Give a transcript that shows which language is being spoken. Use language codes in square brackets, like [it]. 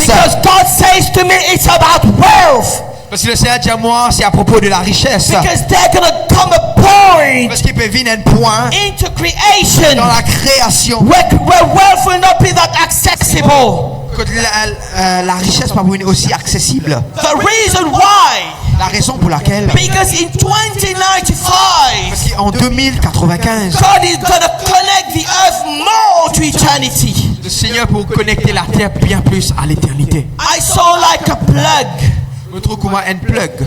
[en] Because God says to me, it's about wealth. [fr] Parce que le Seigneur dit à moi, c'est à propos de la richesse. [en] Because there's going to come a point [fr] Parce qu'il peut venir un point [en] into creation [fr] dans la création [en] where wealth will not be that accessible. [fr] que la richesse va venir aussi accessible. [en] The reason why, [fr] La raison pour laquelle, [en] because in 2095, [fr] parce qu'en 2095, [en] God is going to connect the earth more to eternity. [fr] le Seigneur pour connecter la terre bien plus à l'éternité. [en] I saw like a plug, [fr] Je trouve comment un plug.